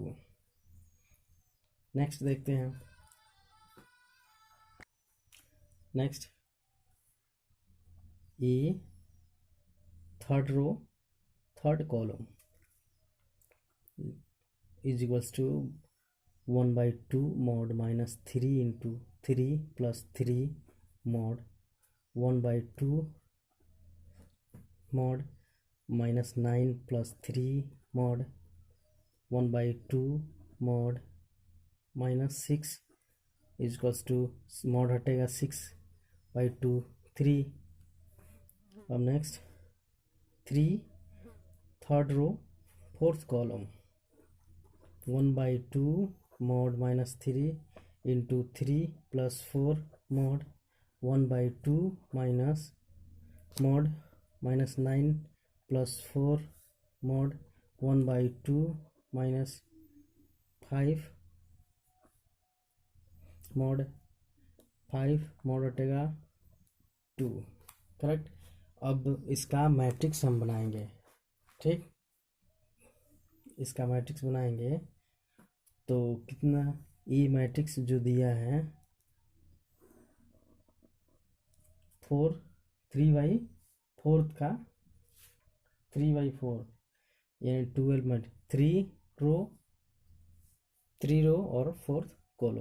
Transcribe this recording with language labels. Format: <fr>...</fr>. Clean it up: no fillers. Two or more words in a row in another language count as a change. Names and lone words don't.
<en>नेक्स्ट</en> <hi>देखते हैं</hi> <en>next A third row third column = 1/2 mod -3 into 3 plus 3 mod 1/2 mod -9 plus 3 mod 1/2 mod -6 is equals to mod हटेगा 6/2 3। अब next 3 third row fourth column 1/2 mod -3 into 3 plus 4 mod 1/2 minus mod -9 plus 4 mod 1/2 minus 5 mod 5 mod हटेगा 2। करेक्ट।</en> <hi>अब इसका मैट्रिक्स हम बनाएंगे। ठीक, इसका मैट्रिक्स बनाएंगे तो कितना ई मैट्रिक्स जो दिया है 4 3/4 का 3/4 यानी 12 में 3 रो और 4th कॉलम।</hi>